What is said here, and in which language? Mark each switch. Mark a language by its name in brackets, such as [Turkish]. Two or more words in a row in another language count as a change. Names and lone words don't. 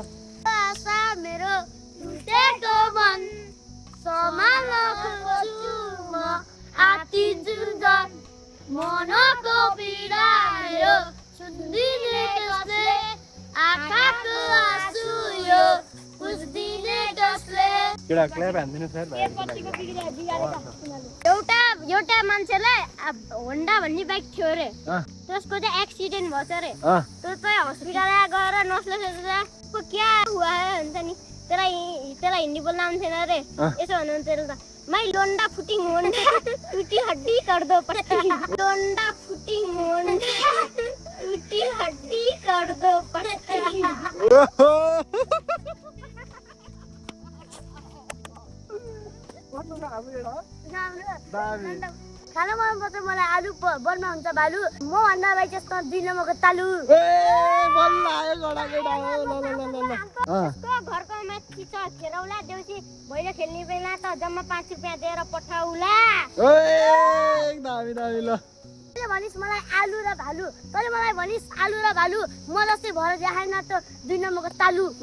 [Nepali] मेरो टुटेको मन समाल्नको छु म आती जुन मनको पीडायो सुन्दिने कसले आँखाको आँसु यो बुझ्दिने कसले केटा क्ल्याप हान्दिनु सर एउटा मान्छेलाई होन्डा भन्ने बाइक थियो अरे त्यसको चाहिँ एक्सिडेन्ट भएछ अरे त्यो चाहिँ हस्पिटल गएर नर्सले सोच्दा [Hindi] क्या हुआ है [Nepali] हुन्छ नि त्यसलाई हिन्दी बोल्न आउँथेन अरे यसो भन्नुहुन्थ्यो त [Hindi] मैं लोंडा फुटिंग होंडा टूटी हड्डी कर दो पट्टी लोंडा फुटिंग होंडा टूटी हड्डी कर दो पट्टी [Nepali] खाना मनपर्छ मलाई आलु बनमा हुन्छ भालु म भन्दा भाइ त्यस्तो 2 नम्बरको तालु घरको माथि छ खेरौला देउसी भैलो खेल्ने बेला त जम्मा 5 रुपैयाँ दिएर पठाउला भनिस् मलाई आलु र भालु तैले मलाई भनिस् आलु र भालु म जस्तै भएर देखाएन त 2 नम्बरको तालु